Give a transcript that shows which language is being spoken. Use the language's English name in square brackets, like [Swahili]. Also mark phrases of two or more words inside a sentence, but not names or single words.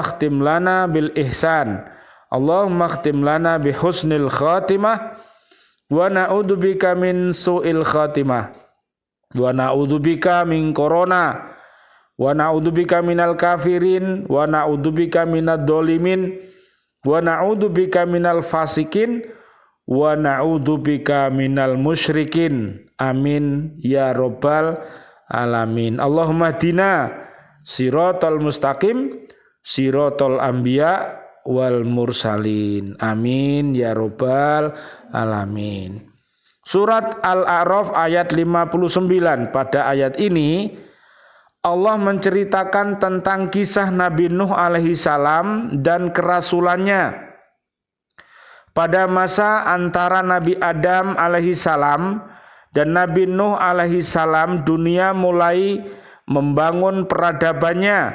[Arabic] اختم لنا بالإحسان، اللهم اختم لنا بحسن الخاتمة، ونعوذ بك من سوء الخاتمة، ونعوذ بك من كورونا، ونعوذ بك من الكافرين، ونعوذ بك من الظالمين، ونعوذ بك من الفاسقين، ونعوذ بك من المشركين. آمين يا رب العالمين. اللهم اهدنا الصراط المستقيم، صراط الأنبياء والمرسلين. آمين يا رب العالمين. [Indonesian] Surat Al-A'raf ayat 59. Pada ayat ini Allah menceritakan tentang kisah Nabi Nuh [Arabic] عليه السلام [Indonesian] dan kerasulannya. Pada masa antara Nabi Adam [Arabic] عليه السلام [Indonesian] Dan Nabi Nuh [Arabic] عليه السلام [Indonesian] dunia mulai membangun peradabannya.